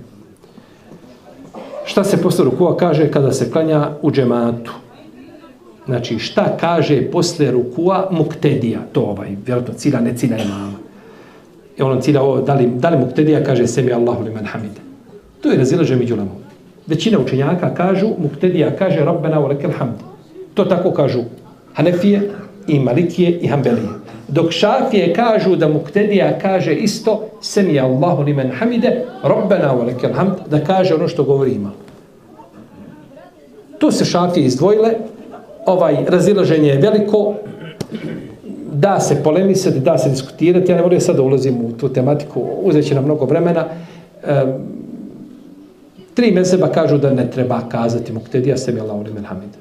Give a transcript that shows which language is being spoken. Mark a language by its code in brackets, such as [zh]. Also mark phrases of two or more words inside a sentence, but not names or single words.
[bs] Šta se posle rukua kaže kada se klanja u džematu? Znači, šta kaže posle rukua muktedija? To vjerojatno cilja, ne cilja imama. I ono cilja ovo, da li muktedija kaže [ar] سمع الله لمن حمده? [bs] To je razilaže među ulemom. Većina učenjaka kažu, muktedija kaže [ar] ربنا ولك الحمد. [bs] To tako kažu Hanefije i Malikije i Hanbelije. Dok Šafije kažu da muktedija kaže isto [ar] سمع الله لمن حمده، ربنا ولك الحمد, [bs] da kaže ono što govori imam. Tu se Šafije izdvojile, razilaženje je veliko, da se polemisati, da se diskutirati, ja ne moram sad da ulazim u tu tematiku, uzet će nam mnogo vremena. 3 mezheba kažu da ne treba kazati muktedija [ar] سمع الله لمن حمده.